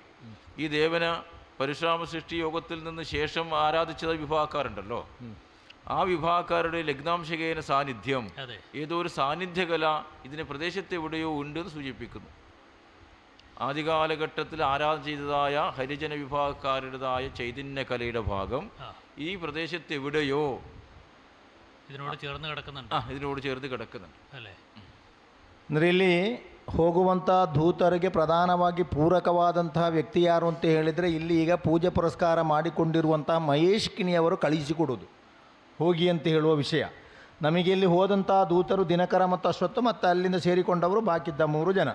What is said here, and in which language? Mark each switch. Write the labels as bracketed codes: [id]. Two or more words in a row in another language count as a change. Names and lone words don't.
[ml] ഈ ദേവന പരശുരാമ സൃഷ്ടി യോഗത്തിൽ നിന്ന് ശേഷം ആരാധിച്ചത് വിഭാഗക്കാരുണ്ടല്ലോ, ആ വിഭാഗക്കാരുടെ ലഗ്നാംശകേന സാന്നിധ്യം, ഏതോ ഒരു സാന്നിധ്യകല ഇതിനെ പ്രദേശത്ത് എവിടെയോ ഉണ്ടെന്ന് സൂചിപ്പിക്കുന്നു. ആദ്യകാലഘട്ടത്തിൽ ആരാധന ചെയ്തതായ ഹരിജന വിഭാഗക്കാരുടേതായ ചൈതന്യകലയുടെ ഭാഗം ഈ പ്രദേശത്ത് എവിടെയോ ഇതിനോട് ചേർന്ന് കിടക്കുന്നുണ്ട്. ഇതിനോട് ചേർന്ന് കിടക്കുന്നുണ്ട് അല്ലേ? [kn] ಅಂದರೆ ಇಲ್ಲಿ ಹೋಗುವಂಥ ದೂತರಿಗೆ ಪ್ರಧಾನವಾಗಿ ಪೂರಕವಾದಂತಹ ವ್ಯಕ್ತಿ ಯಾರು ಅಂತ ಹೇಳಿದರೆ, ಇಲ್ಲಿ ಈಗ ಪೂಜೆ ಪುರಸ್ಕಾರ ಮಾಡಿಕೊಂಡಿರುವಂಥ ಮಹೇಶ್ಕಿನಿಯವರು ಕಳಿಸಿಕೊಡೋದು ಹೋಗಿ ಅಂತ ಹೇಳುವ ವಿಷಯ. ನಮಗೆ ಇಲ್ಲಿ ಹೋದಂಥ ದೂತರು ದಿನಕರ ಮತ್ತು ಅಶ್ವತ್ಥ ಮತ್ತು ಅಲ್ಲಿಂದ ಸೇರಿಕೊಂಡವರು ಬಾಕಿದ್ದ 3 ಜನ.